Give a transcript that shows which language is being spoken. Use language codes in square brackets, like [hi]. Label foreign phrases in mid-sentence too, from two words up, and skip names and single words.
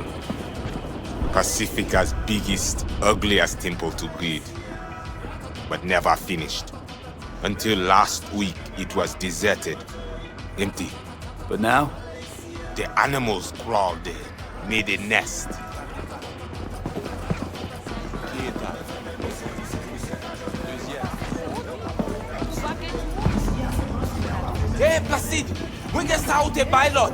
[en] Pacifica's biggest, ugliest temple to greed. But never finished. Until last week, it was deserted. Empty. But now? The animals crawled there, made a nest. Hey, Placide! [ht] Mwen gen sa ou te pilot!